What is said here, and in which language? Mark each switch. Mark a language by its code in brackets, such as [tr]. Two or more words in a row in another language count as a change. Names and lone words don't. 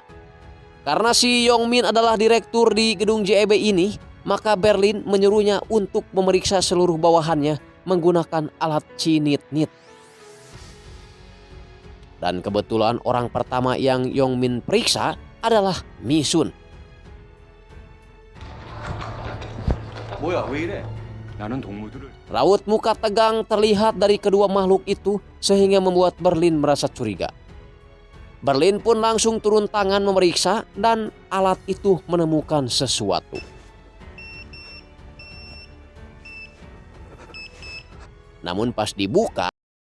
[id] Karena si Yongmin adalah direktur di gedung JEB ini, maka Berlin menyuruhnya untuk memeriksa seluruh bawahannya menggunakan alat cinit-nit. Dan kebetulan orang pertama yang Yongmin periksa adalah Misun. [ko] 뭐야, 왜 이래? 나는 동무들을 [id] Raut muka tegang terlihat dari kedua makhluk itu sehingga membuat Berlin merasa curiga. Berlin pun langsung turun tangan memeriksa dan alat itu menemukan sesuatu. Namun pas dibuka,